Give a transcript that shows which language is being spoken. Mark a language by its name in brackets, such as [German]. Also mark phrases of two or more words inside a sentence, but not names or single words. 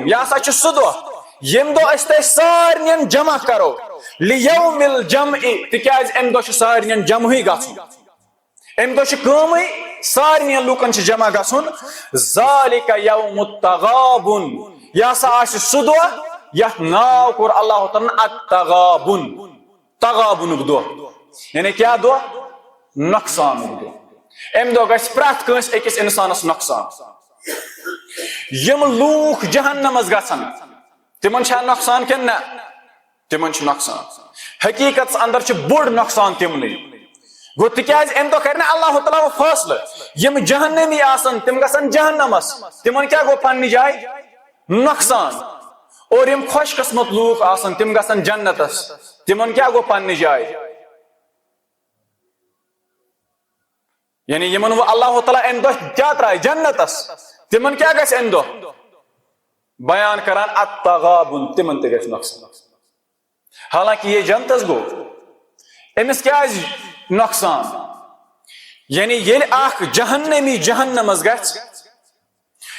[Kashmiri] یہ ہسا چھ سُہ دۄہ یم دۄہ أسۍ تۄہہِ سارنین جمع کرو، [Arabic] لیوم الجمع [Kashmiri] تِکیازِ امہِ دۄہ چھ سارنین جمعٕے گژھُن، امہِ دۄہ چھ کٲمٕے سارنین لوٗکن چھ جمع گژھُن، [Arabic] ذالک یوم التغابن [Kashmiri] یہ ہسا آسہِ سُہ دۄہ یتھ ناو کوٚر اللہ تعالیٰ التغابن، تغابنُک دۄہ، یعنی کیا دۄہ، نۄقصانُک دۄہ، امہِ دۄہ گژھِ پرٛٮ۪تھ کٲنٛسہِ أکِس انسانس نۄقصان، یم لوٗکھ جہنمس گژھن تمن چھا نۄقصان کِنہٕ نہ، تمن چھ نۄقصان، حقیقتس اندر چھ بوٚڑ نۄقصان تمنٕے گو، تِکیازِ امہِ دۄہ کرِ نا اللہ تعالیٰ وہ فٲصلہٕ یم جہنمی آسن تم گژھن جہنمس، تمن کیا گو پننہِ جایہِ نۄقصان، اور یم خوش قسمت لوٗکھ آسن تم گژھن جنتس، تمن کیا گو پننہِ جایہِ، یعنی یمن وہ اللہ تعالیٰ امہِ دۄہ کیا ترایہِ جنتس، تمن کیا گژھِ امہِ دۄہ، بیان کران التغابن تمن تہ گژھِ نۄقصان، حالانکہ یہ جنتس گو امس کیازِ نۄقصان، یعنی ییٚلہِ اکھ جہنمی جہنمس گژھِ